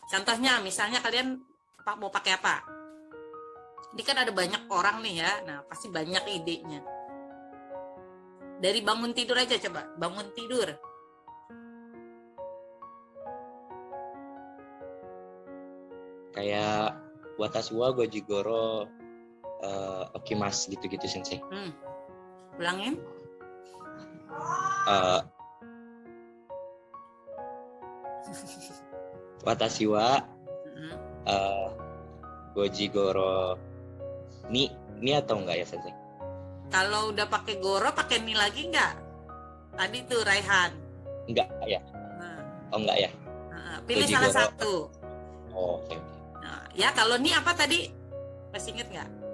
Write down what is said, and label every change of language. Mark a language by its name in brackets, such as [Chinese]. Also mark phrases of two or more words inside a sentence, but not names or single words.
[Indonesian] Contohnya misalnya kalian mau pakai apa? Ini kan ada banyak orang nih ya. Nah, pasti banyak idenya. Dari bangun tidur aja, coba bangun tidur. [Japanese] Kayak 私は五時ごろ起きます gitu-gitu sensei. [Indonesian] Ulangin. [Japanese] 私は五時ごろに [Indonesian] atau enggak ya [Japanese] sensei? [Indonesian] Kalau udah pakai goro, pakai ni lagi enggak? Tadi tuh Raihan. Enggak ya? Oh enggak ya? Pilih goji salah goro. satu. Oh, oke. Nah, ya kalau ni apa tadi? Masih inget nggak?